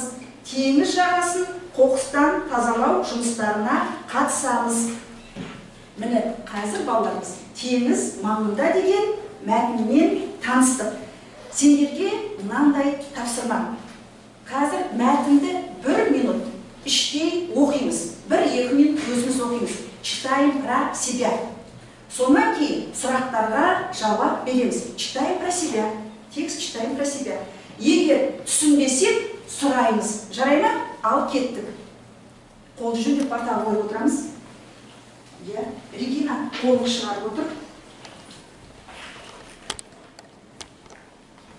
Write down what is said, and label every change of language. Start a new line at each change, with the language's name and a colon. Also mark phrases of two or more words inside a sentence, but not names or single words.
Kazakh: Теңіз жағасын қоқыстан тазалау жұмыстарына қатысамыз. Міне, қазір балаларымыз теңіз маңында деген мәтінмен таныстық. Сендерге мынандай тапсырма. Қазір мәтінді 1 минут іштей оқимыз. 1-2 минут өзіміз оқимыз.
Russian: Читаем про себя.
Kazakh: Сонан кейін сұрақтарға жауап береміз.
Russian: Читаем про себя. Текст читаем про себя.
Kazakh: Егер түсінбесек, сұраймыз. Жарай ма? Ал кеттік. Қолды жөндеп портал қойып отырамыз. Регина қолын шығарып отыр.